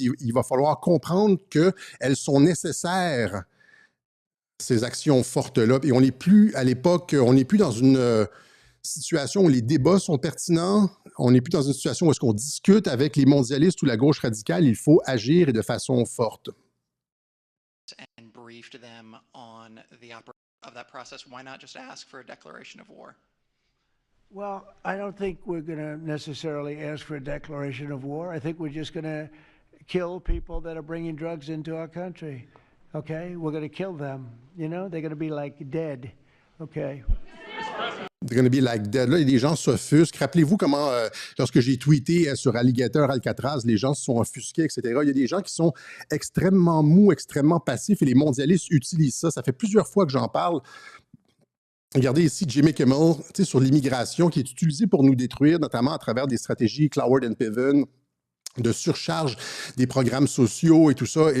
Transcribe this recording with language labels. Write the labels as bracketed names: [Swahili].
[French] Il va falloir comprendre qu'elles sont nécessaires, ces actions fortes-là. Et on n'est plus, à l'époque, on n'est plus dans une situation où les débats sont pertinents. On n'est plus dans une situation où est-ce qu'on discute avec les mondialistes ou la gauche radicale. Il faut agir et de façon forte. [English] And briefed them on the of that process. Why not just ask for a declaration of war? Well, I don't think we're going to necessarily ask for a declaration of war. I think we're just going to kill people that are bringing drugs into our country. Okay? We're going to kill them. You know, they're going to be like dead. Okay? They're going to be like dead. [French] Là, il y a des gens s'offusquent. Rappelez-vous comment, lorsque j'ai tweeté sur Alligator Alcatraz, les gens se sont offusqués, etc. Il y a des gens qui sont extrêmement mous, extrêmement passifs, et les mondialistes utilisent ça. Ça fait plusieurs fois que j'en parle. Regardez ici Jimmy Kimmel sur l'immigration qui est utilisée pour nous détruire, notamment à travers des stratégies Cloward and Piven, de surcharge des programmes sociaux et tout ça.